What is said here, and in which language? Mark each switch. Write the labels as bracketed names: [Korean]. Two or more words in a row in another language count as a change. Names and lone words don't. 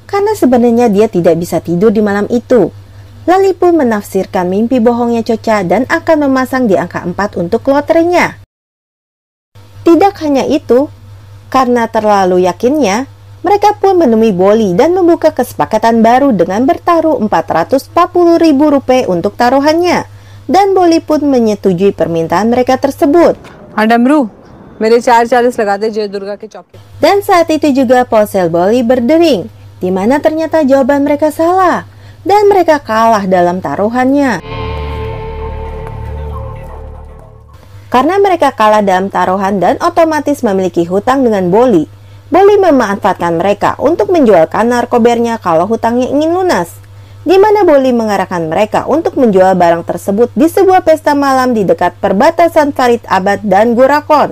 [Indonesian] karena sebenarnya dia tidak bisa tidur di malam itu. Lali pun menafsirkan mimpi bohongnya Chocha dan akan memasang di angka 4 untuk loterinya. Tidak hanya itu, karena terlalu yakinnya, mereka pun menemui Bolly dan membuka kesepakatan baru dengan bertaruh Rp440.000 untuk taruhannya. Dan Bolly pun menyetujui permintaan mereka tersebut. [Hindi] डमरू मेरे 440 लगा दे जय दुर्गा के चौके. [Indonesian] Dan saat itu juga ponsel Bolly berdering, di mana ternyata jawaban mereka salah, dan mereka kalah dalam taruhannya. Karena mereka kalah dalam taruhan dan otomatis memiliki hutang dengan Bolly, Bolly memanfaatkan mereka untuk menjualkan narkobernya kalau hutangnya ingin lunas, di mana Bolly mengarahkan mereka untuk menjual barang tersebut di sebuah pesta malam di dekat perbatasan Farid Abad dan Gurakon.